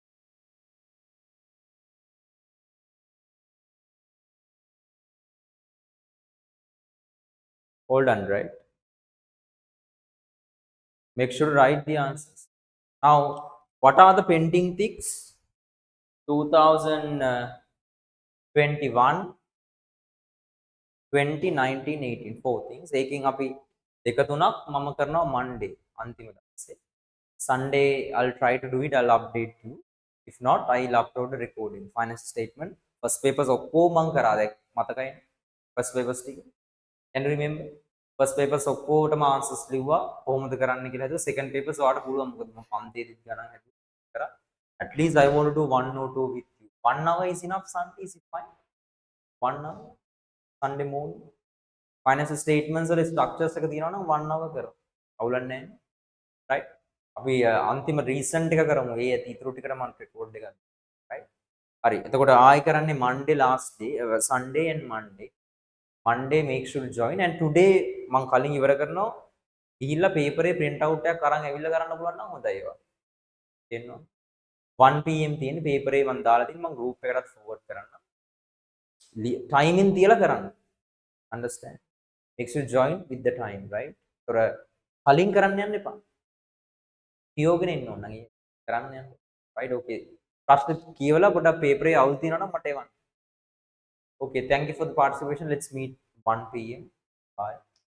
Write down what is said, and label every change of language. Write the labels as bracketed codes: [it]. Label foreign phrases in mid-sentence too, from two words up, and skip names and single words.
[en] All done, right? Make sure to write the answers. Now, what are the pending things? 2021, 2019, 18. Four things. [si] ඒකෙන් අපි දෙක තුනක් මම කරනවා Monday අන්තිම දවසේ. [en] Sunday I'll try to do it. I'll update you. If not, I'll upload the recording. Finance statement. First papers [si] ඔක්කොම මම කරා දැන් මතකයිනේ. [en] First papers ටික. Can you remember? First papers ඔක්කොටම answers ලිව්වා. [si] කොහොමද කරන්න කියලා හිතුවා. [en] Second papers [si] ඔයාලට පුළුවන් මොකද මම පන්තියේදී ගණන් කරා. [en] At least I want to do 1 or 2 with you. 1 hour is enough. Sunday is fine. 1 hour. Sunday morning. Financial statements [si] වල structures එක තියෙනවා නම් 1 hour කරමු. අවුලක් නැහැ. Right? අපි අන්තිම recent එක කරමු. ඒ ඇති ඉතුරු ටිකට මම record එක ගන්නවා. Right? හරි. එතකොට ආයි කරන්නේ [en] Monday last day, Sunday and Monday. Monday make sure to join, and today [si] මම කලින් ඉවර කරනවා. ගිහිල්ලා paper එකේ [en] print out [si] එකක් අරන් ඇවිල්ලා කරන්න පුළුවන් නම් හොඳයි ඒවා. තේරෙනවද? 1 pm තියෙන paper එකේ මම දාලා තියෙන මම group එකකට forward කරන්න. Timing තියලා කරන්න. [en] Understand? Make sure join with the time, right? [si] තොර කලින් කරන්න යන්න එපා. කියෝගෙන ඉන්න ඕන නම් කරන්න යන්න. [en] Right? Okay. [si] ප්‍රශ්න කියවලා පොඩ්ඩක් paper එකේ අවුල් තියෙනවා නම් මට එවන්න. [en] Okay, thank you for the participation. Let's meet 1 p.m. Bye.